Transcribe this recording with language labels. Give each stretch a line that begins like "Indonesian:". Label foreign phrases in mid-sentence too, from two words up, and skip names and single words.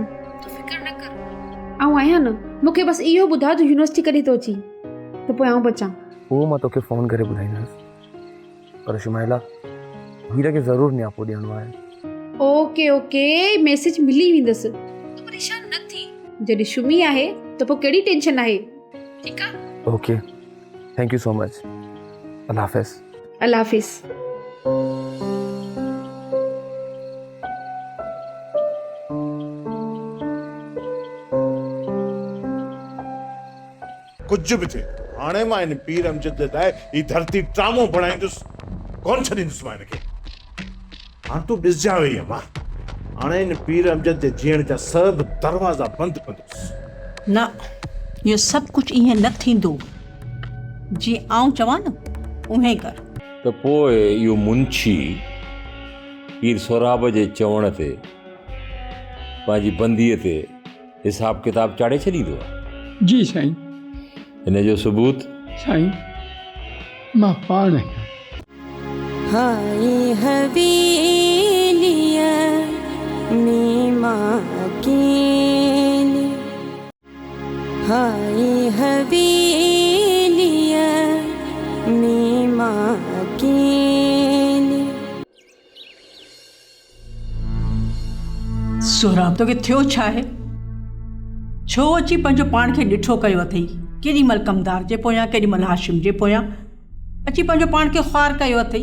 Sindhi: तूं फिकर न कर, आउं आहियां न। मूंखे बसि इहो ॿुधाए तूं यूनिवर्सिटी कॾहिं थो अची त पोइ आउं बचां। उहो मां तोखे फ़ोन करे ॿुधाईंदुसि, पर शुमाइला हीर खे ज़रूरु न्यापो ॾियणो आहे।
English: OK OK,
Sindhi: मैसेज मिली वेंदसि, तूं परेशान न थी। जॾहिं शुमी आहे त पोइ कहिड़ी टेंशन आहे, ठीकु आहे?
English: OK, thank you so much.
Sindhi: अल्लाह हाफ़िज़। अल्लाह हाफ़िज़। कुछ भी थे हाणे मां इन पीर अमजद लाइ ई धरती ट्रामो बणाईंदुसि, कोन छॾींदुसि मां हिनखे। हाणे तूं ॾिसजां वई मां हाणे इन पीर अमजद जे जीअण जा सभु दरवाज़ा बंदि कंदुसि। न, इहो सभु कुझु ईअं न थींदो। जीअं आउं चवां न उहे कर। त पोइ इहो मुंशी पीर सोराब जे चवण ते पंहिंजी बंदीअ ते हिसाब किताब चाढ़े छॾींदो आहे? जी साईं। हिन जो सबूत? साईं मां पाण हाय हवेलिया में मां अकेली, हाय हवेलिया में मां अकेली। सोराब तोखे थियो छा आहे? छो अची पंहिंजो पाण खे ॾिठो कयो अथई? केॾी महिल कमदार जे पोयां, केॾी महिल हाशिम जे पोयां अची पंहिंजो पाण खे ख़्वार कयो अथई।